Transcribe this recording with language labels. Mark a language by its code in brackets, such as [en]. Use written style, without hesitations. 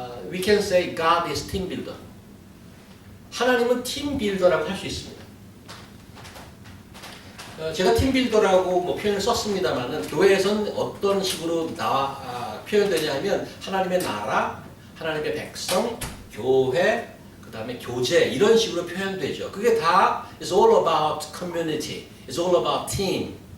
[en] we can say God is team builder. [ko] 하나님은 팀 빌더라고 할 수 있습니다. 제가 팀 빌더라고 뭐 표현을 썼습니다만은 교회에서는 어떤 식으로 표현되냐면 하나님의 나라, 하나님의 백성, 교회, 그 다음에 교제 이런 식으로 표현되죠. 그게 다 [en] it's all about community, it's all about team.